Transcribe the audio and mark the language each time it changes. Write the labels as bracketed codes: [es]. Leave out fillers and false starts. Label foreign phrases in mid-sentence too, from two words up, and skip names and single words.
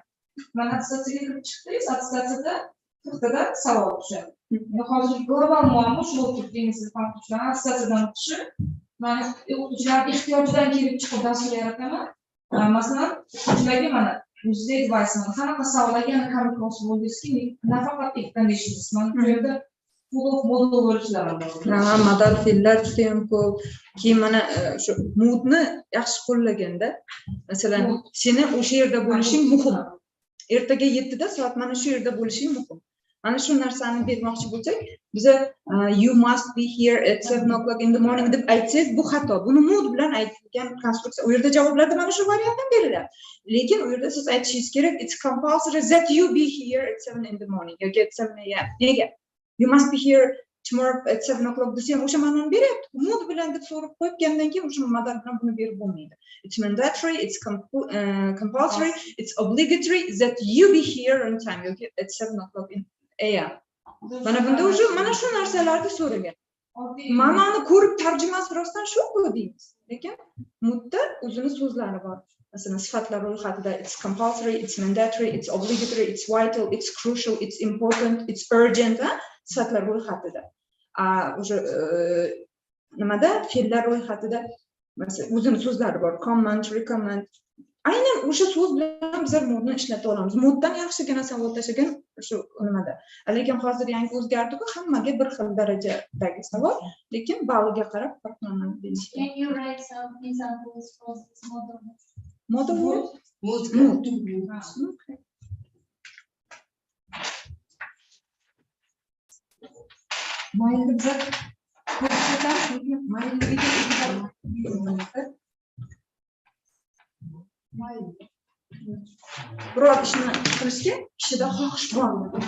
[uz] Mana attestatsiyaga kirib chiqdingiz, attestatsiyada 40 tadan savol tushadi. Hozir global muammo shu bo'lib ketdi, ingliz tili o'qituvchilar attestatsiyadan o'tishi. Mana o'qituvchilar ehtiyojidan kelib chiqib dastur yarataman. Masalan, o'qituvchilarga mana o'zida advice mana qanaqa savollarga kommunikatsiya bo'ldingizki, nafaqat [en] it condition, [uz] mana bu yerda modul bo'lishlar bor. Modal fe'llar juda ham ko'p. Keyin mana shu moodni yaxshi qo'llaganda, masalan, seni o'sha yerda bo'lishing muhim. Ertaga 7 da soat mana shu yerda bo'lishing muhim. Mana shu narsani bermoqchi bo'lsak, biza [en] you must be here at 7 o'clock in the morning [uz] deb aytsangiz, bu xato. Buni mood bilan aytilgan konstruksiya. U yerda javoblarda mana shu variantdan beriladi. Lekin u yerda siz aytishingiz kerak, [en] it's compulsory that you be here at 7 in the morning yoki at 7 a.m. Nega? You must be here tomorrow at 7 o'clock [uz] desam, o'sha ma'noni beryapti. Mood bilan deb so'rab qo'ygandan keyin o'sha modal bilan buni berib bo'lmaydi. [en] It's mandatory, it's compulsory, it's obligatory that you be here on time yoki at 7 o'clock in a.m. [uz] Mana bunda o'sha mana shu narsalarni so'ragan. ma'noni ko'rib tarjimasi rostdan shu-ku deymiz. Lekin mudda o'zini so'zlari bor. Masalan, sifatlar ro'yxatida [en] it's compulsory, it's mandatory, it's obligatory, it's vital, it's crucial, it's important, it's urgent, [uz] sifatlar ro'yxatida. O'sha nimada fe'llar ro'yxatida masalan o'zini so'zlari bor. [en] Command, recommend. [uz] Aynan o'sha so'z bilan bizlar modni ishlata olamiz. Moddan yaxshigina savol tashlagan shu nimada. Lekin hozir yangi o'zgardi-ku, hammaga bir xil darajadagi savol, lekin balliga qarab farqlanadi deyishdi. [en] Can you write some examples for this model? Model word? Mood. Okay. [uz] Mayli bizlar biror ishni qilishga kishida xohish bormi?